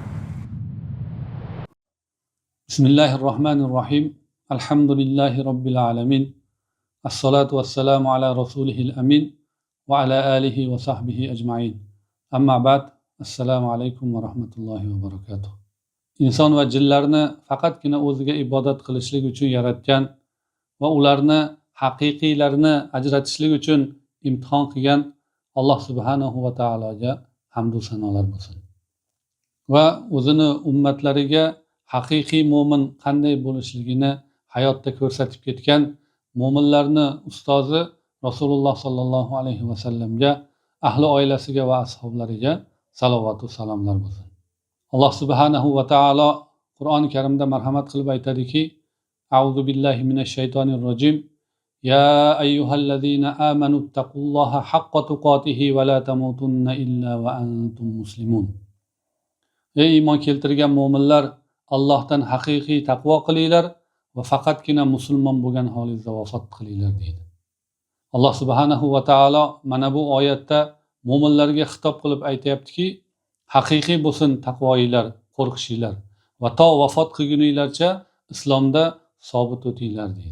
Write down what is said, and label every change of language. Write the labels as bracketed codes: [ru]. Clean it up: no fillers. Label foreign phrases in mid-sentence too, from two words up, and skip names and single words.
[ar] بسم الله الرحمن الرحيم الحمد لله رب العالمين الصلاة والسلام على رسوله الأمين وعلى آله وصحبه أجمعين أما بعد السلام عليكم ورحمة الله وبركاته [uz] inson va jinlarni faqatgina o'ziga ibodat qilishlik uchun yaratgan va ularni haqiqiylarini ajratishlik uchun imtihon qilgan Alloh subhanahu va taologa hamd va sanolar bo'lsin. Va o'zini ummatlariga haqiqiy mo'min qanday bo'lishligini hayotda ko'rsatib ketgan mo'minlarni ustozi Rasululloh sollallohu alayhi vasallamga, ahli oilasiga va ashablariga salovat va salomlar bo'lsin. Alloh subhanahu va taolo Qur'oni Karimda marhamat qilib aytadiki: [ar] أعوذ بالله من الشيطان الرجيم. يا أيها الذين آمنوا اتقوا الله حق تقاته ولا تموتن إلا وأنتم مسلمون. [uz] Ey iymon keltirgan mo'minlar, Allohdan haqiqiy taqvo qilinglar va faqatgina musulmon bo'lgan holingizda vafot qilinglar deydi. Alloh subhanahu va taolo mana bu oyatda mo'minlarga xitob qilib aytayaptiki, haqiqiy bo'lsin taqvoinglar, qo'rqishinglar va to vafot qilguninglarcha islomda sobit o'tinglar deydi.